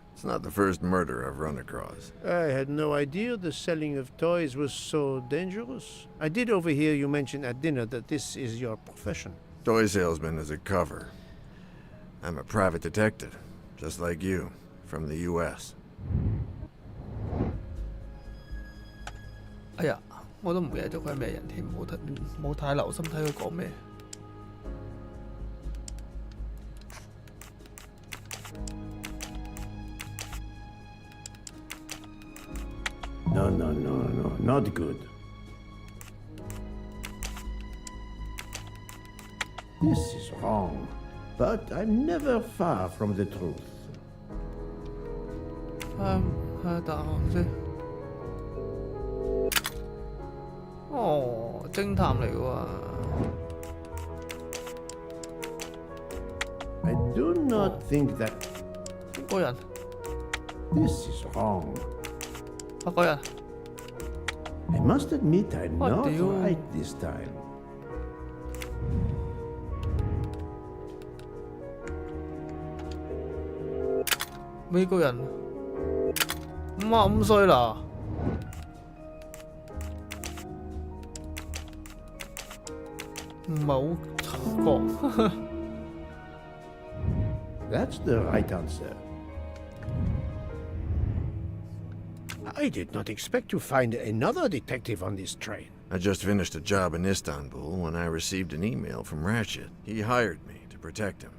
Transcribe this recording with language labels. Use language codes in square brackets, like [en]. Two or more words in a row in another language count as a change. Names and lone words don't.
[en] It's not the first murder I've run across. I had no idea the selling of toys was so dangerous. I did overhear you mention at dinner that this is your profession. Toy salesman is a cover. I'm a private detective, just like you, from the U.S. [yue] 哎呀，我都唔記得咗佢係咩人添，冇太留心睇佢講咩。 [en] No, not good. This is wrong, but I'm never far from the truth. [yue] 睇下答案先。哦，偵探嚟嘅喎。 [en] I do not think that [yue] 邊個人？ [en] this is wrong. [yue] 法國人。 [en] I must admit I'm not [yue] 屌 [en] right this time. [yue] 美國人55歲啦。唔係好察覺。 [en] That's the right answer. I did not expect to find another detective on this train. I just finished a job in Istanbul when I received an email from Ratchet. He hired me to protect him.